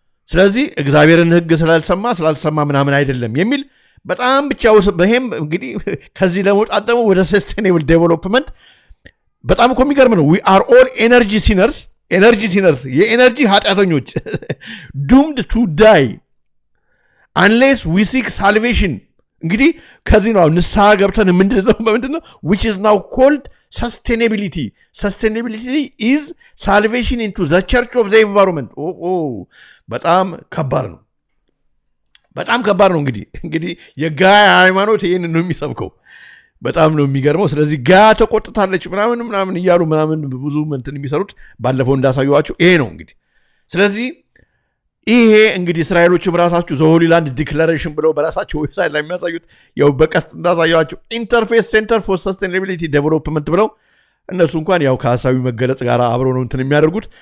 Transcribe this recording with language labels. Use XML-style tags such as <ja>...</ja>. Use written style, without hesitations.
<am>ስለዚህ እግዚአብሔርን ሕግ ስላልሰማ ምናምን አይደለም የሚል በጣም ብቻ በህም እንግዲህ ከዚህ ለመውጣት ደግሞ ወደ</am> <en>ሰስቴኔብል ዴቨሎፕመንት</en> <am>በጣም እኮ የሚገርም ነው.</am> <en>we are all energy sinners</en> <am>የኤነርጂ ኃጢአተኞች</am> <en>doomed to die unless we seek salvation.</en> <am>እንግዲህ ከዚህ ነው ንስሐ ገብተን ምንድነው</am> <en>which is now called sustainability is salvation into the church of the environment.</en> <am>በጣም ከባድ ነው እንግዲህ የጋያ ሃይማኖት ይሄን ነው የሚሰብከው. በጣም ነው የሚገርመው. ስለዚህ ጋያ ተቆጥታለች ምናምን እያሉ ብዙ እንትን የሚሰሩት ባለፈው እንዳሳየዋችሁ ይሄ ነው እንግዲህ. ስለዚህ ይሄ እንግዲህ እስራኤሎችም ራሳችሁ ዘሆሊላንድ ዲክላሬሽን ብለው በራሳቸው ዌብሳይት ላይ የሚያሳዩት ያው በቀስት እንዳሳየዋችሁ ኢንተርፌስ ሴንተር ፎር ሰስቴኔቢሊቲ ዴቨሎፕመንት ብለው እነሱ እንኳን ያው ከሐሳቢ መገለጽ ጋር አብረው ነው እንትን የሚያደርጉት.</am>